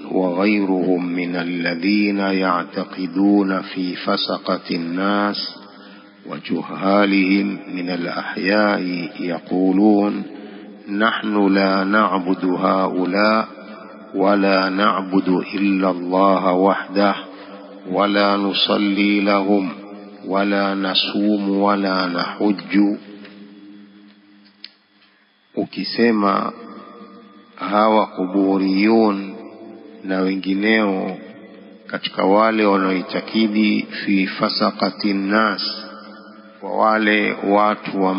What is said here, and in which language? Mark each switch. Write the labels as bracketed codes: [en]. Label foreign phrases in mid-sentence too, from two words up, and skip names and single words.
[ar] وغيرهم من الذين يعتقدون في فسقة الناس وجهالهم من الأحياء يقولون: نحن لا نعبد هؤلاء ولا نعبد إلا الله وحده ولا نصلي لهم ولا نصوم ولا نحج. [sw] ukisema hawa kuburiyun na wengineo katika wale wanaoitakidi [ar] في فسقة الناس, [sw] kwa wale watu wa